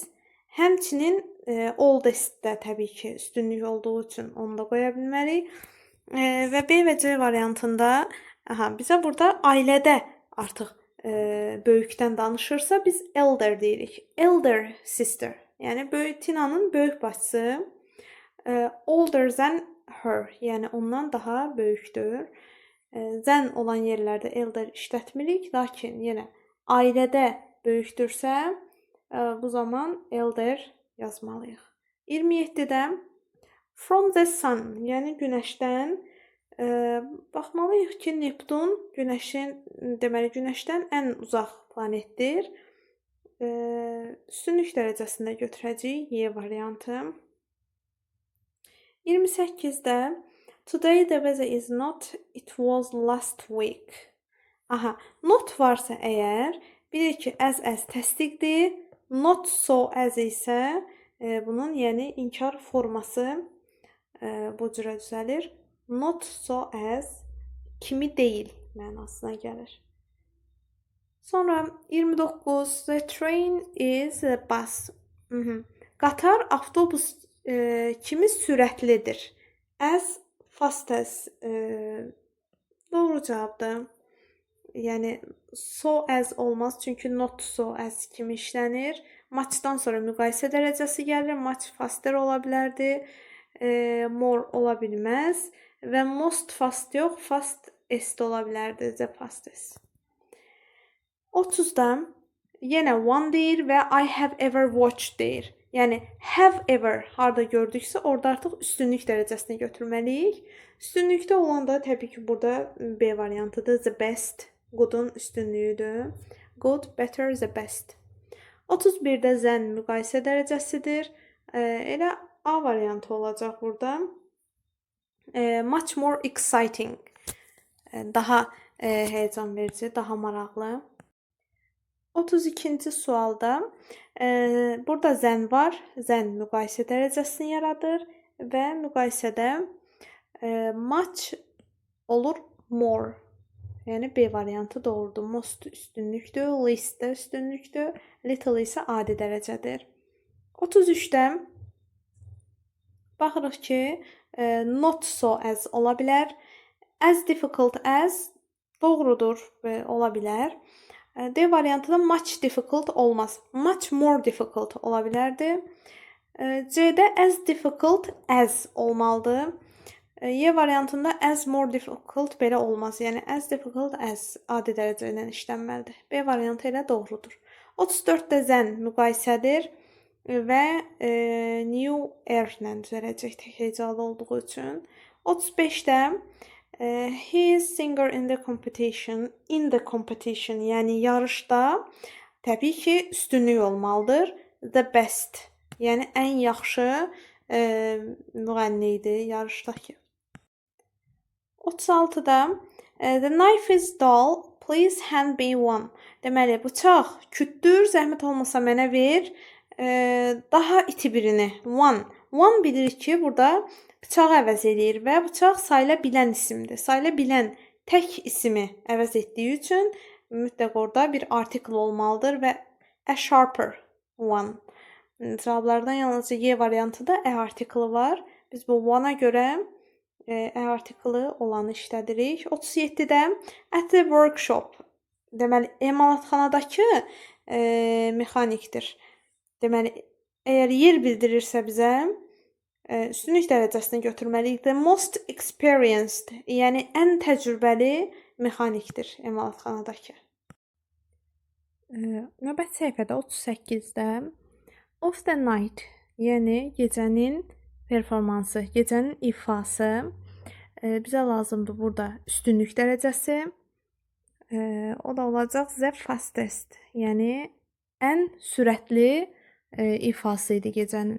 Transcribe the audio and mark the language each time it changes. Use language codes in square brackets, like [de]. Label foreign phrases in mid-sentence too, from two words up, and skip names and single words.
[az] Həmçinin oldest-də təbii ki, üstünlük olduğu üçün onu da qoya bilmərik. Və B və C variantında bizə burada ailədə artıq böyükdən danışırsa biz elder deyirik. [en] Elder sister. [az] Yəni Tinanın böyük bacısı [en] older than her, [az] yəni ondan daha böyükdür. Than olan yerlərdə elder işlətmirik, lakin yenə ailədə böyükdürsə bu zaman elder yazmalıyıq. [en] 27-də from the sun, [az] yəni günəşdən baxmalıyıq ki, Neptun günəşdən ən uzaq planetdir. Üstünlük dərəcəsində götürəcəyik Y variantı. [en] 28-də today the weather is not, it was last week. [az] Not varsa əgər, bilirik ki, as təsdiqdir, [en] not so as [az] isə bunun yəni inkar forması bu cürə düzəlir. [en] Not so as [az] kimi deyil mənasına gəlir. Sonra 29, [en] the train is a bus. [az] Qatar, avtobus kimi sürətlidir. [en] As fast as [az] doğru cavabdır. Yəni [en] so as [az] olmaz, çünki [en] not so as [az] kimi işlənir. Muchdan sonra müqayisə dərəcəsi gəlir. [en] Much faster [az] ola bilərdi. More ola bilməz. Və [en] most fast [az] yox, fastest ola bilərdi. [en] The fastest. [az] 30-da yenə one deyir və [en] I have ever watched [az] deyir. Yəni [en] have ever [az] harda gördüksə orada artıq üstünlük dərəcəsini götürməliyik. Üstünlükdə olan da təbii ki, burada B variantıdır. [en] The best. [az] Good'un üstünlüyüdür. [en] Good, better, the best. [az] 31-də than müqayisə dərəcəsidir. Elə A variantı olacaq burada. [en] Much more exciting. [az] Daha həyəcan verici, daha maraqlı. 32-ci sualda burada than var. Than müqayisə dərəcəsini yaradır və müqayisədə much olur more. Yəni B variantı doğrudur. Most üstünlükdür, least də üstünlükdür, little isə adi dərəcədir. 33-də baxırıq ki, [en] not so as [az] ola bilər. [en] As difficult as [az] doğrudur və ola bilər. D variantı da [en] much difficult [az] olmaz. [en] Much more difficult [az] ola bilərdi. C-də [en] as difficult as [az] olmalıdır. Y variantında [en] as more difficult [az] belə olmaz. Yəni [en] as difficult as [az] adi dərəcə ilə işlənməlidir. B variantı elə doğrudur. 34-də than müqayisədir və [en] new air [az] ilə düzələcək tək hecalı olduğu üçün. [en] 35-də he is singer in the competition. In the competition, [az] yəni yarışda təbii ki, üstünlük olmalıdır. [en] The best, [az] yəni ən yaxşı müğənni idi yarışdakı. [en] 36-da the knife is dull, please hand me one. [az] Deməli, bıçaq kütdür, zəhmət olmasa mənə ver. Daha iti birini. [en] One. [az] One bilirik ki, burada bıçağı əvəz edir və bıçaq sayıla bilən isimdir. Sayıla bilən tək ismi əvəz etdiyi üçün mütləq orada bir article olmalıdır və [en] a sharper one. [az] Cavablardan yalnızca Y variantında e artiklı var. Biz bu one'a görə e artiklı olanı işlədirik. [en] 37-də at the workshop. [az] Deməli, emalatxanadakı mexanikdir. Deməli, əgər yer bildirirsə bizə üstünlük dərəcəsini götürməliyik. [en] The most experienced, [az] yəni ən təcrübəli mexanikdir emalatxanadakı. Növbəti səhifədə 38-də [en] of the night, [az] yəni gecənin performansı, gecənin ifası. Bizə lazımdır burada üstünlük dərəcəsi. O da olacaq [en] the fastest, [az] yəni ən sürətli ifası idi gecənin.